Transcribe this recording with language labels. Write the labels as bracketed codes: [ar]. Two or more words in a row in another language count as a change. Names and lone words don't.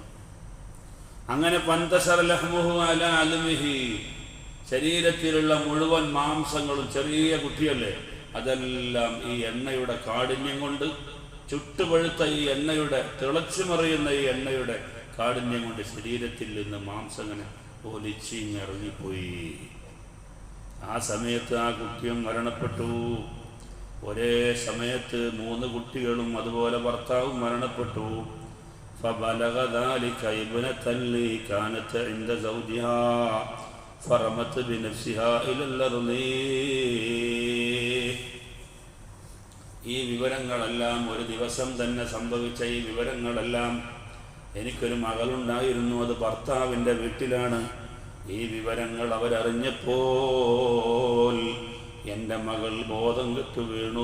[ml] അങ്ങനെ [ar] فانتشر لحمه على عظمه, [ml] ശരീരത്തിലുള്ള മുഴുവൻ മാംസങ്ങളും, ചെറിയ കുട്ടിയല്ലേ, അതെല്ലാം ഈ എണ്ണയുടെ കാഠിന്യം കൊണ്ട്, ചുട്ടുപഴുത്ത ഈ എണ്ണയുടെ, തിളച്ചു മറിയുന്ന ഈ എണ്ണയുടെ കാഠിന്യം കൊണ്ട് ശരീരത്തിൽ നിന്ന് മാംസം അങ്ങനെ ഒലിച്ചിറങ്ങിപ്പോയി. ആ സമയത്ത് ആ കുട്ടിയും മരണപ്പെട്ടു. ഒരേ സമയത്ത് 3 കുട്ടികളും അതുപോലെ ഭർത്താവും മരണപ്പെട്ടു. [ar] فبلغ ذلك ابنة لي كانت عند زوجها فرمت بنفسها إلى الأرض. [ml] ഈ വിവരങ്ങളെല്ലാം ഒരു ദിവസം തന്നെ സംഭവിച്ച ഈ വിവരങ്ങളെല്ലാം, എനിക്കൊരു മകളുണ്ടായിരുന്നു, അത് ഭർത്താവിൻ്റെ വീട്ടിലാണ്. ഈ വിവരങ്ങൾ അവരറിഞ്ഞപ്പോൾ എൻ്റെ മകൾ ബോധം കെട്ടു വീണു.